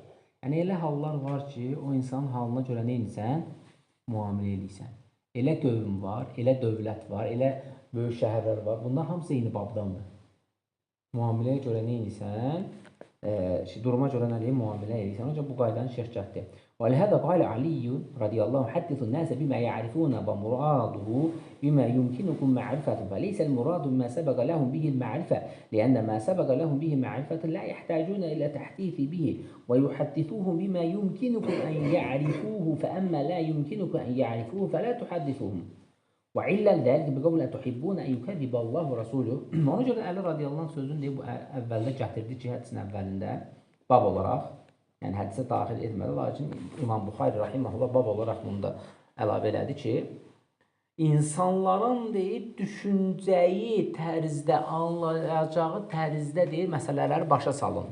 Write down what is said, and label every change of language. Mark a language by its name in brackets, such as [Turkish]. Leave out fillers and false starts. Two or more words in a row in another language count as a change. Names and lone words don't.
[Azerbaijani] Yəni, elə hallar var ki, o insanın halına görə neyinsən? Müamilə edirsən. Elə qövm var, elə dövlət var, elə böyük şəhərlər var. Bunlar hamısı eyni babdandır. Müamiləyə görə neyinsən? Duruma görə nədir? Müamilə edirsən. Ancaq bu qaydanı şeyh gətirdi. [Arabic] وَلِهَذَا قَالَ عَلِيٌّ رَضِيَ اللّٰهُ حَدِّثُ النَّاسَ بِمَا يَعْرِفُونَ وَمُرَادُهُ بِمَا يُمْكِنُكُمْ مَعْرِفَةُ فَلَيْسَ الْمُرَادُ بِمَا سَبَقَ لَهُمْ بِهِ الْمَعْرِفَةُ لِأَنَّ مَا سَبَقَ لَهُمْ بِهِ مَعْرِفَةٌ لَا يَحْتَاجُونَ إلى تحديث به ويحدثوهم بما يمكنكم أن يعرفوه فأما لا يمكنكم أن يعرفوه فلا تحدثوهم وعلّا ذلك بقول أتحبون أن يكذب الله ورسوله. [Azerbaijani] Ona görə Əli radiyallahu anh sözünü deyib, bu əvvəldə gətirdi ki, hədisin əvvəlində bab olaraq, yəni hədisə daxil etmədi, lakin İmam Buxari rahiməhullah bab olaraq bunu da əlavə elədi ki, insanların deyib, düşüncəyi tərzdə, anlayacağı tərzdə deyib, məsələləri başa salın.